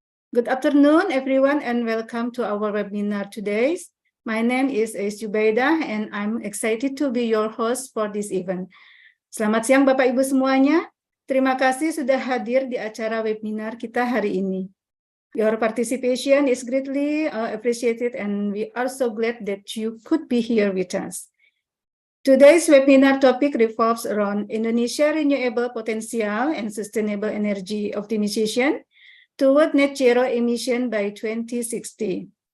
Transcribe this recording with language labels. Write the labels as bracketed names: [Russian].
[English] Good afternoon, everyone, and welcome to our webinar today. My name is Zubaidah, and I'm excited to be your host for this event. [Indonesian] Selamat siang, Bapak Ibu semuanya. Terima kasih sudah hadir di acara webinar kita hari ini. [English] Your participation is greatly appreciated, and we are so glad that you could be here with us. Today's webinar topic revolves around Indonesia renewable potential and sustainable energy optimization toward net zero emission by 2060.